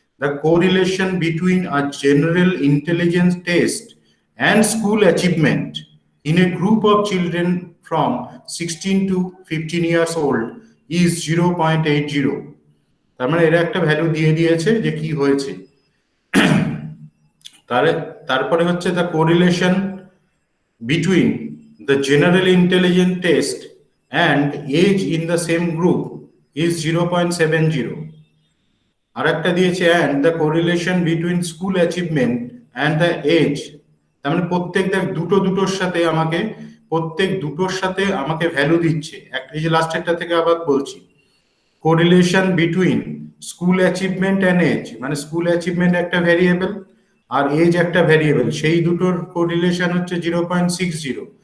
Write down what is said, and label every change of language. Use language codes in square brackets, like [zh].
[en] The correlation between a general intelligence test and school achievement in a group of children from 16 to 15 years old is 0.80। [bn] তার মানে এরা একটা value দিয়ে দিয়েছে যে কি হয়েছে। তারপরে হচ্ছে [en] The correlation between the general intelligence test and age in the same group is 0.70। [bn] আর একটা দিয়েছে [en] and the correlation between school achievement and the age, [bn] তার মানে প্রত্যেক দেখ দুটো দুটোর সাথে আমাকে, প্রত্যেক দুটোর সাথে আমাকে ভ্যালু দিচ্ছে। একটা, এই যে লাস্টেরটা থেকে আবার বলছি, [en] correlation between school achievement and age, [bn] মানে স্কুল অ্যাচিভমেন্ট একটা ভ্যারিয়েবল আর এজ একটা ভ্যারিয়েবল, সেই দুটোর কোরিলেশন হচ্ছে 0.60।